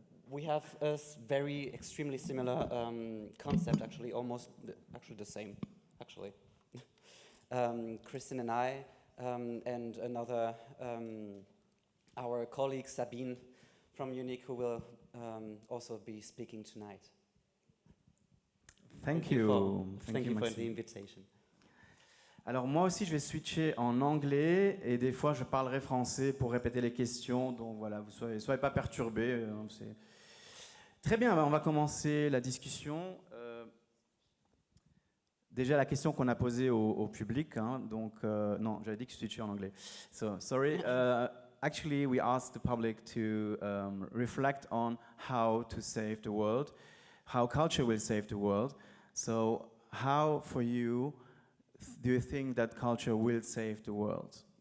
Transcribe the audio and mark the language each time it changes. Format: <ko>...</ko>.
<en>We have a very extremely similar concept, actually, actually the same, actually. Christine and I, and another, our colleague Sabine from Unique, who will also be speaking tonight. Thank you. Thank you for Maxime. the invitation.</en> <fr>Alors moi aussi, je vais switcher en anglais et des fois, je parlerai français pour répéter les questions. Donc voilà, vous soyez pas perturbés. Très bien, on va commencer la discussion. Déjà, la question qu'on a posée au public. Hein, donc, non, j'avais dit que je switchais en anglais.</fr> <en>So, sorry. Actually, we asked the public to reflect on how to save the world, how culture will save the world. So, how, for you, do you think that culture will save the world?</en>